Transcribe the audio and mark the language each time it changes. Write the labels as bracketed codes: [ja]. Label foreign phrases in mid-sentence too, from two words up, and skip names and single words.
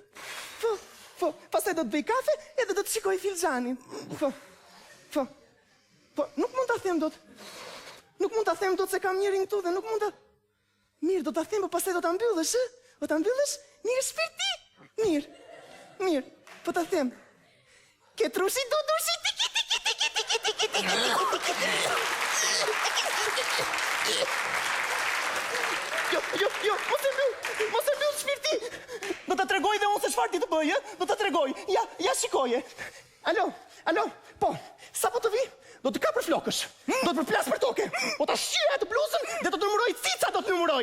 [sq] Po, pastaj do të bëj kafe edhe do të shikoj filxhanin. Po, nuk mund ta them dot. Nuk mund ta them dot se kam njërin këtu dhe nuk mund ta... Mirë, do ta them, po pastaj do ta mbyllësh, ë? Do ta mbyllësh? Mirë, shpirti. Mirë, po ta them. Ke trushi dudushi tiki tiki tiki tiki tiki tiki. Jo, mos e mbyll shpirti. Do ta tregoj dhe unë se çfarë ti të bëj, ë? Do ta tregoj. Ja shikoje. Alo, po, sa po të vi? Do të kapër flokësh, do të përplas për toke, do të shqyë atë bluzën dhe do të numëroj cica do të numëroj.